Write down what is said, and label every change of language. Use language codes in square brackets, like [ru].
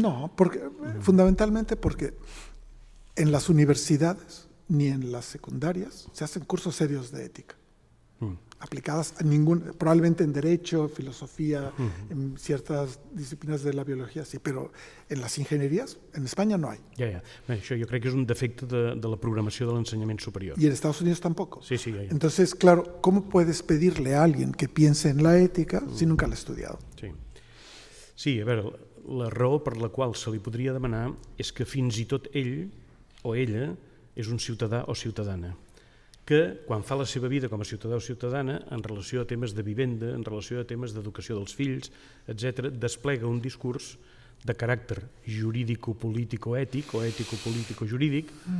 [es] No, fundamentalmente porque en las universidades ni en las secundarias se hacen cursos serios de ética. Aplicadas a probablemente en derecho, filosofía, en ciertas disciplinas de la biología, sí, pero en las ingenierías, en España no hay. [ca] Ja. Això jo crec que és un defecte de la programació de l'ensenyament superior. [es] Y en Estados Unidos tampoco. Sí. Entonces, claro, ¿cómo puedes pedirle a alguien que piense en la ética si nunca la ha estudiado? [ca] Sí, a veure, la raó per la qual se li podria demanar és que fins i tot ell o ella és un ciutadà o ciutadana, que quan fa la seva vida com a ciutadà o ciutadana en relació a temes de vivenda, en relació a temes d'educació dels fills, etc., desplega un discurs de caràcter jurídico-político-ètic o ètico-político-jurídic.